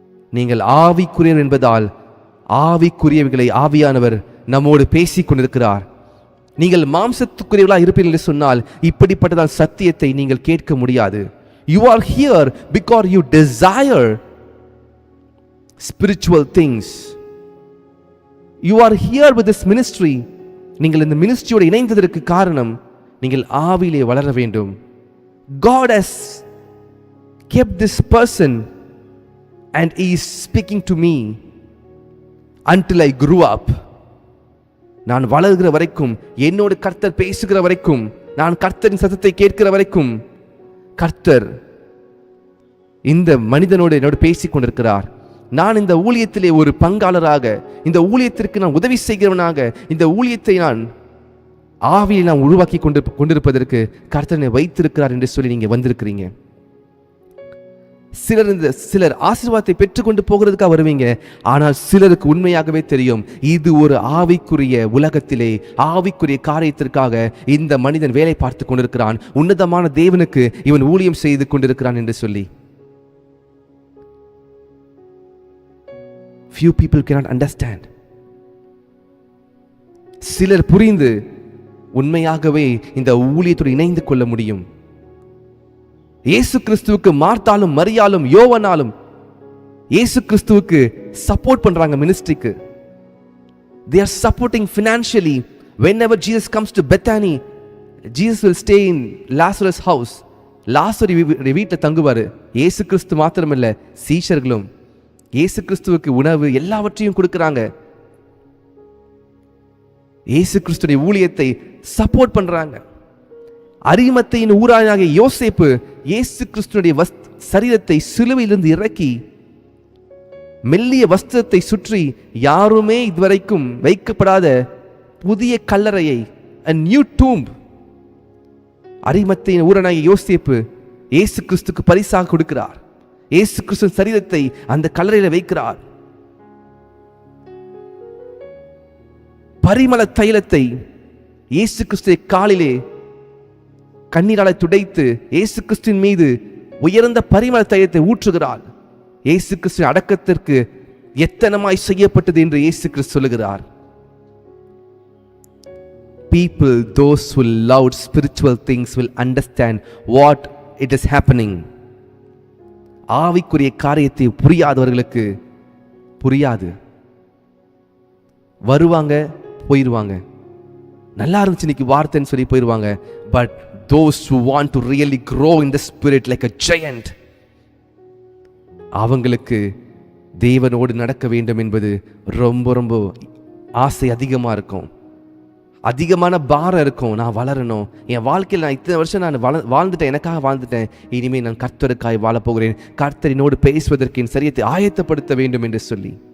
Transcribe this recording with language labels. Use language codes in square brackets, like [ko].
[ta] நீங்கள் ஆவிக்குரியவர் என்பதால் ஆவிக்குரியவைகளை ஆவியானவர் நம்மோடு பேசிக் கொண்டிருக்கிறார். நீங்கள் மாம்சத்துக்குரியவர்களாக இருப்பீர்கள் என்று சொன்னால் இப்படிப்பட்டதால் சத்தியத்தை நீங்கள் கேட்க முடியாது. [en] You are here because you desire spiritual things. You are here with this ministry. [ta] நீங்கள் இந்த மினிஸ்ட்ரியோடு இணைந்ததற்கு காரணம் நீங்கள் ஆவியிலே வளர வேண்டும். [en] God has kept this person and he is speaking to me until I grew up. [ta] நான் வளர்கிற வரைக்கும், என்னோடு கர்த்தர் பேசுகிற வரைக்கும், நான் கர்த்தரின் சத்தத்தை கேட்கிற வரைக்கும் கர்த்தர் இந்த மனிதனோடு என்னோடு பேசிக் கொண்டிருக்கிறார். நான் இந்த ஊழியத்திலே ஒரு பங்காளராக, இந்த ஊழியத்திற்கு நான் உதவி செய்கிறவனாக, இந்த ஊழியத்தை நான் ஆவியில் நான் உருவாக்கி கொண்டிருப்பதற்கு கர்த்தனை வைத்திருக்கிறார் என்று சொல்லி நீங்க வந்திருக்கிறீங்க. சிலர் ஆசீர்வாதத்தை பெற்றுக்கொண்டு போகிறதுக்காக வருவீங்க. ஆனால் சிலருக்கு உண்மையாகவே தெரியும் இது ஒரு ஆவிக்குரிய உலகத்திலே ஆவிக்குரிய காரியத்திற்காக இந்த மனிதன் வேலை பார்த்து கொண்டிருக்கிறான், உன்னதமான தேவனுக்கு இவன் ஊழியம் செய்து கொண்டிருக்கிறான் என்று சொல்லி. [en] Few people cannot understand. [ta] சிலர் புரிந்து உண்மையாகவே இந்த ஊழியத்தோடு இணைந்து கொள்ள முடியும். இயேசு கிறிஸ்துவுக்கு மார்த்தாலும் மரியாளும் யோவானாலும் இயேசு கிறிஸ்துவுக்கு சப்போர்ட் பண்றாங்க மினிஸ்ட்ரிக்கு. [en] They are supporting financially. Whenever Jesus comes to Bethany, Jesus will stay in Lazarus' house. [ta] லாசரு வீட்டில் தங்குவாரு. இயேசு கிறிஸ்து மாத்திரமல்ல, சீஷர்களும் இயேசு கிறிஸ்துவுக்கு உணவு எல்லாவற்றையும் கொடுக்கிறாங்க. இயேசு கிறிஸ்துடைய ஊழியத்தை சப்போர்ட் பண்றாங்க. அரிமத்தையின் ஊரானாகிய யோசேப்பு இயேசு கிறிஸ்துடைய சரீரத்தை சிலுவையிலிருந்து இறக்கி மெல்லிய வஸ்திரத்தை சுற்றி யாருமே இதுவரைக்கும் வைக்கப்படாத புதிய கல்லறையை, [en] a new tomb, [ta] அரிமத்தையின் ஊரானாகிய யோசேப்பு இயேசு கிறிஸ்துக்கு பரிசாக கொடுக்கிறார். இயேசு கிறிஸ்து சரீரத்தை அந்த கல்லறையில வைக்கிறார். பரிமள தைலத்தை இயேசு கிறிஸ்துவை காலிலே கண்ணீராலை துடைத்து இயேசு கிறிஸ்துவின் மீது உயர்ந்த பரிமள தைலத்தை ஊற்றுகிறார். இயேசு கிறிஸ்துவின் அடக்கத்திற்கு எத்தனமாய் செய்யப்பட்டது என்று இயேசு கிறிஸ்து சொல்லுகிறார். [en] people, those who love spiritual things will understand what it is happening. [ta] ஆவிக்குரிய காரியத்தை புரியாதவர்களுக்கு புரியாது. வருவாங்க, போயிடுவாங்க. நல்லா இருந்துச்சு இன்னைக்கு வார்த்தைன்னு சொல்லி போயிடுவாங்க. But [en] those who want to really grow in the spirit like a giant, [ta] அவங்களுக்கு தேவனோடு நடக்க வேண்டும் என்பது ரொம்ப ரொம்ப ஆசை அதிகமாக இருக்கும். அதிகமான பாரம் இருக்கும். நான் வளரணும், என் வாழ்க்கையில் நான் இத்தனை வருஷம் நான் வாழ்ந்துட்டேன், எனக்காக வாழ்ந்துட்டேன், இனிமேல் நான் கர்த்தருக்காய் வாழப்போகிறேன், கர்த்தரினோடு பேசுவதற்கு என் சரியத்தை ஆயத்தப்படுத்த வேண்டும் என்று சொல்லி.